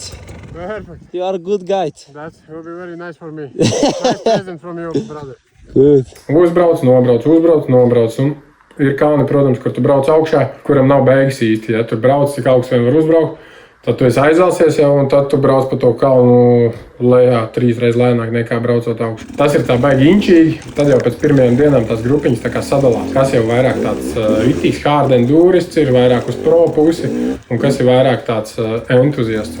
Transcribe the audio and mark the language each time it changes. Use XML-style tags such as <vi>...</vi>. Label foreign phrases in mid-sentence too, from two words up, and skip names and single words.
<en>Perfect. You are a good guide. That will be very nice for me. Nice present from you, brother. Good.</en> <lv>Uzbrauc, nobrauc. Un ir kalni, protams, kur tu brauc augšā, kuram nav beigas īsti. Ja tu brauc, cik augsts vien var uzbraukt, tad tu esi aizelsies jau, un tad tu brauc pa to kalnu lejā 3 reizes lēnāk nekā braucot augšu. Tas ir tā baigi inčīgi. Tad jau pēc pirmajām dienām tās grupiņas tā kā sadalās. Kas jau vairāk tāds itīgs hard endurists ir, vairāk uz pro pusi, un kas ir vairāk tāds entuziasts.</lv>